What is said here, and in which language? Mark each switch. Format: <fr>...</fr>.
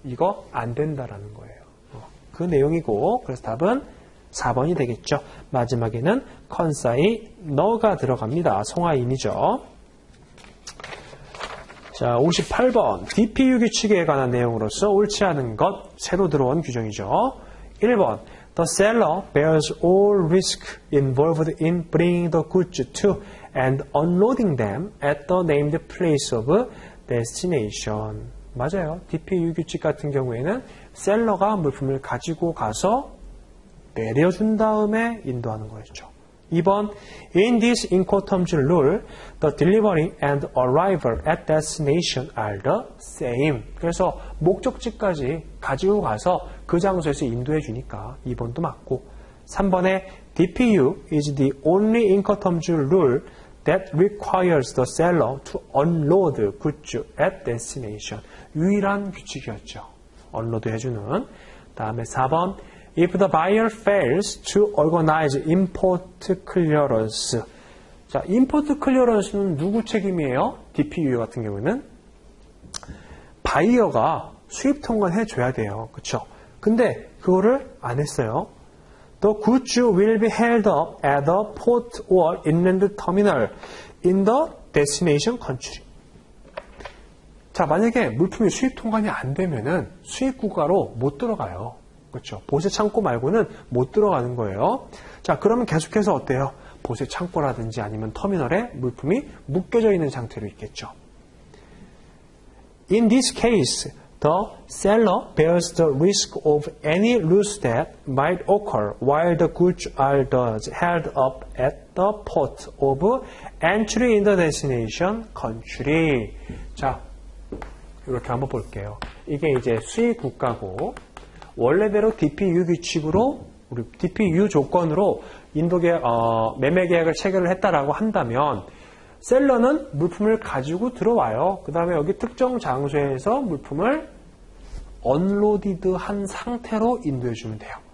<ko>이거 안 된다라는 거예요. 그 내용이고 그래서 답은 4번이 되겠죠. 마지막에는 컨사이 너가 들어갑니다. 송화인이죠. 자, 58번 DPU 규칙에 관한 내용으로서 옳지 않은 것 새로 들어온 규정이죠. 1번</ko> <en>The seller bears all risk involved in bringing the goods to and unloading them at the named place of destination.</en> <ko>맞아요. DPU 규칙 같은 경우에는 셀러가 물품을 가지고 가서 내려준 다음에 인도하는 거였죠. 2번</ko> <en>In this Incoterms rule, the delivery and arrival at destination are the same.</en> <ko>그래서 목적지까지 가지고 가서 그 장소에서 인도해 주니까 2번도 맞고 3번에</ko> <en>DPU is the only Incoterms rule that requires the seller to unload goods at destination.</en> <ko>유일한 규칙이었죠. 언로드 해주는. 다음에 4번.</ko> <en>If the buyer fails to organize import clearance.</en> <ko>자, import clearance는 누구 책임이에요? DPU 같은 경우는 바이어가 수입 통관해 줘야 돼요. 그쵸? 근데 그거를 안 했어요.</ko> <en>The goods will be held up at the port or inland terminal in the destination country.</en> <ko>자, 만약에 물품이 수입 통관이 안 되면은 수입 국가로 못 들어가요. 그렇죠? 보세 창고 말고는 못 들어가는 거예요. 자, 그러면 계속해서 어때요? 보세 창고라든지 아니면 터미널에 물품이 묶여져 있는 상태로 있겠죠.</ko> <en>In this case, the seller bears the risk of any loss that might occur while the goods are thus held up at the port of entry in the destination country.</en> <ko>자, 이렇게 한번 볼게요. 이게 이제 수입 국가고 원래대로 DPU 규칙으로 우리 DPU 조건으로 인도계 매매 계약을 체결을 했다라고 한다면 셀러는 물품을 가지고 들어와요. 그 다음에 여기 특정 장소에서 물품을 언로디드한 상태로 인도해 주면 돼요.</ko>